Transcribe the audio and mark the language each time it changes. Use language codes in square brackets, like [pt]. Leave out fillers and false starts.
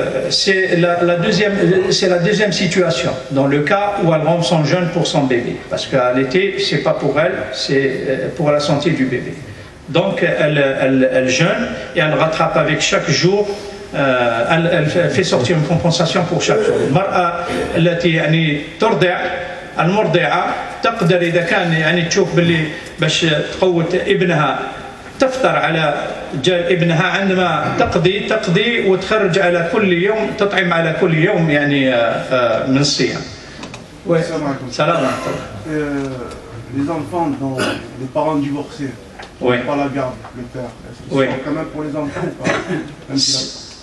[fr] C'est la deuxième situation, dans le cas où elle rompt son jeûne pour son bébé, parce qu'à l'été, c'est pas pour elle, c'est pour la santé du bébé. Donc elle jeûne et elle rattrape avec chaque jour, elle fait sortir une compensation pour chaque jour. [ar] المرأة التي يعني ترضع، المرضعة تقدر إذا كان يعني تشوف باللي باش تقوت ابنها تفطر على ابنها عندما تقضي وتخرج على كل يوم، تطعم على كل يوم يعني من الصيام. سلام عليكم. [fr] Les enfants dont les parents divorcés, oui. Pas la garde, le père, est-ce qu'ils oui. sont quand même pour les enfants ou pas?